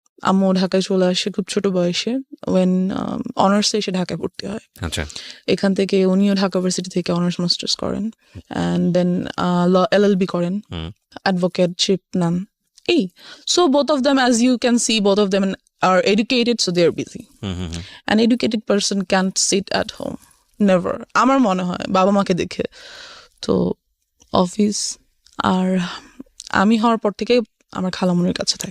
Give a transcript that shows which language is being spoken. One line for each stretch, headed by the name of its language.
Bangla: আম্মু ঢাকায় চলে আসে খুব ছোট বয়সে, ওয়েন অনার্সে এসে ঢাকায় ভর্তি হয়। এখান থেকে উনিও ঢাকা ভার্সিটি থেকে অনার্স মাস্টার্স করেন, অ্যান্ড দেন LLB করেন, অ্যাডভোকেটশিপ নেন।
English: So both of them, as you can see, both of them are educated, so they are busy. An educated person can't sit at home, never.
Bangla: আমার মনে হয় বাবা মাকে দেখে। তো অফিস, আর আমি হওয়ার পর থেকে আমার খালামুনির কাছে থাকি।